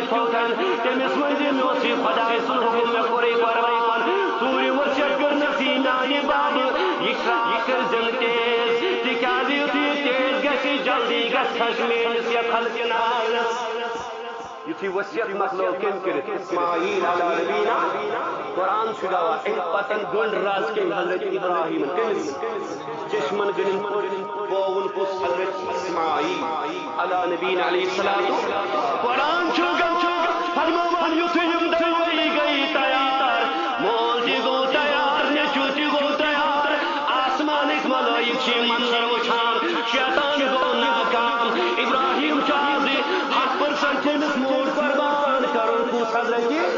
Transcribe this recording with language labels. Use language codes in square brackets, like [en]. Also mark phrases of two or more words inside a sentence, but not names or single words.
[ks] فوتن تٔمِس ؤنۍزِ مےٚ اوسُے خۄداے سُنٛد حُکُم مےٚ کوٚرُے قۄربان ژوٗرِم وصیت کٔرنَس یی میٛانہِ بابہٕ یہِ کٔرۍزٮ۪ن تیز تِکیٛازِ یُتھُے یہِ تیز گژھِ جلدی گژھِ کھَس میٛٲنِس یَتھ ہلکہِ نارس یُتھُے وصیت مۄکلٲو کٔمۍ کٔرِتھ اسماعیل [ar] علیٰ نبینا [ks] قرآن چھُ گواہ اَمہِ پتن گٔنٛڈ راز کٔمۍ حضرت ابراہیٖمن کٔمِس چشمن گٔنٛڈِن پٲٹھۍ پووُن کُس حضرت اسماعیل [ar] علیٰ نبینا علیہ السلام [ks] قرآن چھُ گواہ فرماوان یُتھُے یِم دۄنوَے گٔیہِ تیار مول تہِ گوٚو تیار نیٚچوٗ تہِ گوٚو تیار آسمانٕکۍ ملٲیِک چھِ یہِ منظر وٕچھان شیطان گوٚو ناکام ابراہیٖم چھُ آزِ 100% تٔمِس موٗڈ قۄربان کَرُن کُس حضرت